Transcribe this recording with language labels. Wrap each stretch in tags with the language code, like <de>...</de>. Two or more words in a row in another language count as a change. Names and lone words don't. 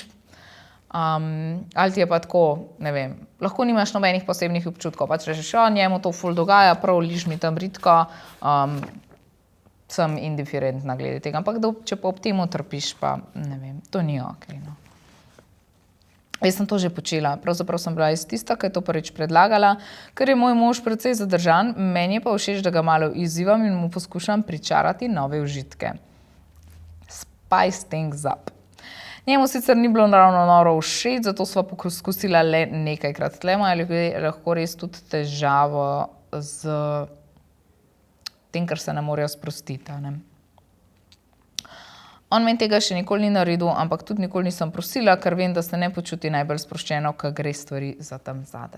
<sl>Ali ti je pa tako, ne vem, lahko nimaš nobenih posebnih občutkov, pač rečeš, njemu to ful dogaja, prav liž mi tam bridko, sem indiferentna glede tega, ampak če pa ob temu trpiš, pa ne vem, to ni okej, no. Jaz sem to že počela, pravzaprav sem bila tista, ki je to prvič predlagala, ker je moj mož precej zadržan, meni je pa všeč, da ga malo izzivam in mu poskušam pričarati nove užitke.</sl> <en>Spice things up.</en> <sl>Njemu sicer ni bilo naravno noro všeč, zato sva poskusila le nekajkrat. Tle imajo lahko res tudi težavo z tem, ker se ne morejo sprostiti. Ne? On meni tega še nikoli ni naredil, ampak tudi nikoli nisem prosila, ker vem, da se ne počuti najbolj sproščeno, ko gre stvari za tam zadaj.</sl>